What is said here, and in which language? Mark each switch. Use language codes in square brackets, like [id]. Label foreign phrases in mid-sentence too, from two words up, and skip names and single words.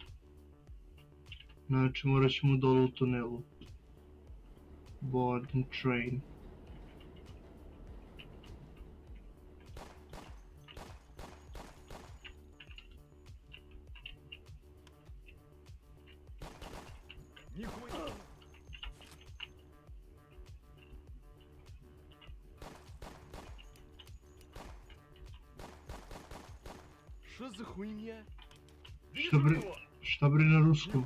[sr] Znači morat ćemo dole u tunelu. [en] Board and train. [ru] Нихуя! Что за хуйня? [sr] Šta bre, šta bre na ruskom?